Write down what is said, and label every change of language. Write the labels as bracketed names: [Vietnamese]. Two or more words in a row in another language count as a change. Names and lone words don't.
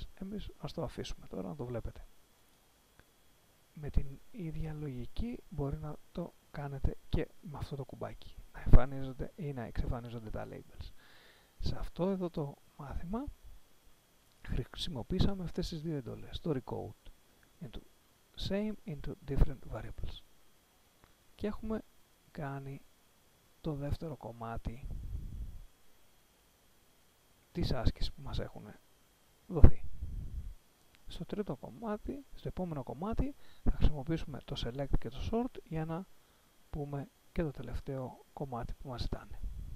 [Greek] Εμείς ας το αφήσουμε τώρα να το βλέπετε. Με την ίδια λογική μπορεί να το κάνετε και με αυτό το κουμπάκι, να εμφανίζονται ή να εξαφανίζονται τα labels. Σε αυτό εδώ το μάθημα χρησιμοποίησαμε αυτές τις δύο εντολές, το [English] recode into same into different variables, [Greek] και έχουμε κάνει το δεύτερο κομμάτι της άσκησης που μας έχουν δοθεί. Στο τρίτο κομμάτι, στο επόμενο κομμάτι, θα χρησιμοποιήσουμε το select και το sort για να πούμε και το τελευταίο κομμάτι που μας ζητάνε.